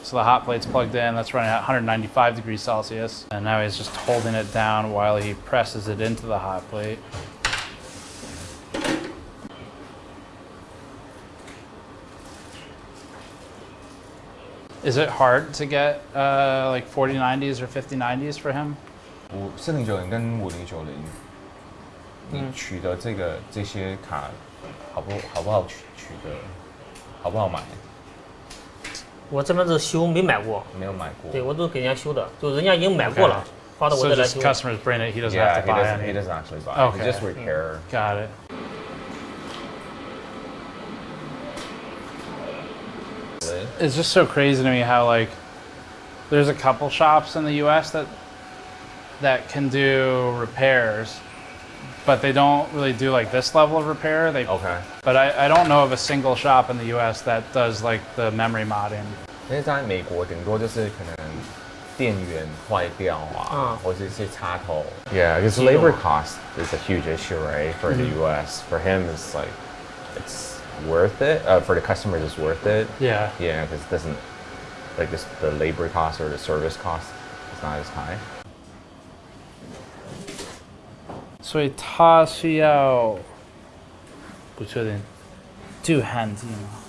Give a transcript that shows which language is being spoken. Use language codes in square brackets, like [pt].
[en] So the hot plate's plugged in, that's running at 195 degrees Celsius, and now he's just holding it down while he presses it into the hot plate. Is it hard to get like 4090s or 5090s for him? [zh] 4090跟5090，你取得这些卡好不好取得？好不好买？我这边是修，没买过。没有买过。对，我都给人家修的，就人家已经买过了，发到我这来修。 [en] So just customers bring it, he doesn't have to buy it. He doesn't actually buy it. Okay. He just repair. Got it. It's just so crazy to me how like there's a couple shops in the US that can do repairs, but they don't really do like this level of repair. But I don't know of a single shop in the US that does like the memory modding. [zh] 因为在美国顶多就是可能电源坏掉或者是插头。 [en] Yeah, because labor cost is a huge issue, right? For the US, for him it's like it's worth it. For the customers, it's worth it. Yeah. Yeah, because it doesn't like the labor cost or the service cost is not as high. [zh] 所以他需要不确定镀焊剂吗？